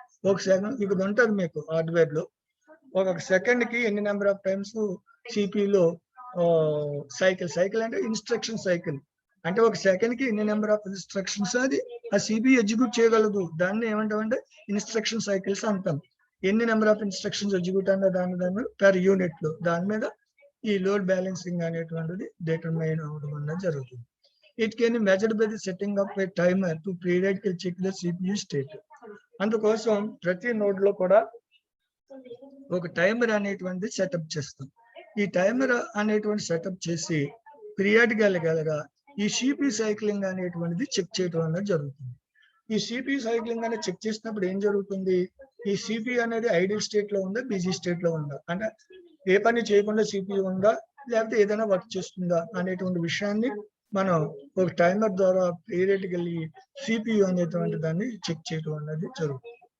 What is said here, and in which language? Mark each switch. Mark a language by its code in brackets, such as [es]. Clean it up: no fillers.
[te] ఒక సెకండ్ ఇక్కడ ఉంటుంది మీకు హార్డ్వేర్ లో, ఒక సెకండ్ కి ఎన్ని నెంబర్ ఆఫ్ టైమ్స్ సిపియులో సైకిల్ అంటే ఇన్స్ట్రక్షన్ సైకిల్, అంటే ఒక సెకండ్ కి ఎన్ని నెంబర్ ఆఫ్ ఇన్స్ట్రక్షన్స్ అది ఆ సిపియు ఎగ్జిక్యూట్ చేయగలదు, దాన్ని ఏమంటామంటే ఇన్స్ట్రక్షన్ సైకిల్స్ అంటాం. ఎన్ని నెంబర్ ఆఫ్ ఇన్స్ట్రక్షన్స్ ఎగ్జిక్యూట్ అన్న దాని పర్ యూనిట్ లో దాని మీద ఈ లోడ్ బ్యాలెన్సింగ్ అనేటువంటిది డిటర్మైన్ అవడం అనేది జరుగుతుంది. [en] It can be measured by the setting up a timer to periodically check the CPU state. [te] అందుకోసం ప్రతి నోడ్ లో కూడా ఒక టైమర్ అనేటువంటి సెటప్ చేస్తాం. ఈ టైమర్ అనేటువంటి సెటప్ చేసి పీరియాడికల్ గా ఈ సిపియు సైక్లింగ్ అనేటువంటిది చెక్ చేయడం అనేది జరుగుతుంది. ఈ సిపియు సైక్లింగ్ అనేది చెక్ చేసినప్పుడు ఏం జరుగుతుంది, ఈ సిపియు అనేది ఐడియల్ స్టేట్ లో ఉందా బిజీ స్టేట్ లో ఉందా, అంటే ఏ పని చేయకుండా సిపియు ఉందా లేకపోతే ఏదైనా వర్క్ చేస్తుందా అనేటువంటి విషయాన్ని మనం ఒక టైమర్ ద్వారా పీరియాడికల్లీ సిపియు అనేటువంటి దాన్ని చెక్ చేయడం అనేది జరుగుతుంది.